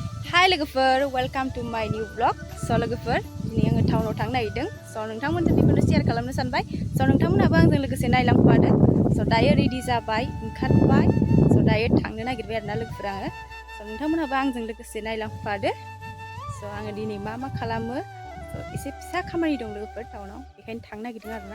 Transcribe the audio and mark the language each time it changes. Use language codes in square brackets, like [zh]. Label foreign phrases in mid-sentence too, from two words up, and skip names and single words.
[en] Hi logofer, welcome to my new vlog. So logofer, [brx] ini आङो टाउनाव थांनो नागिरदों. So नोंथांमोनजों बेखौनो शेयार खालामनो सानबाय. So नोंथांमोनाबो आंजों लोगोसे नायलांफादो. So दायो रेडि जाबाय, ओंखारबाय. So दायो थांनो नागिरबाय आरोना लोगोफोर आङो. So नोंथांमोनाबो आंजों लोगोसे नायलांफादो. So आङो दिनै मा खालामो. So एसे फिसा खामानि दं लोगोफोर टाउनाव. बेखायनो थांनो नागिरदों आरोना.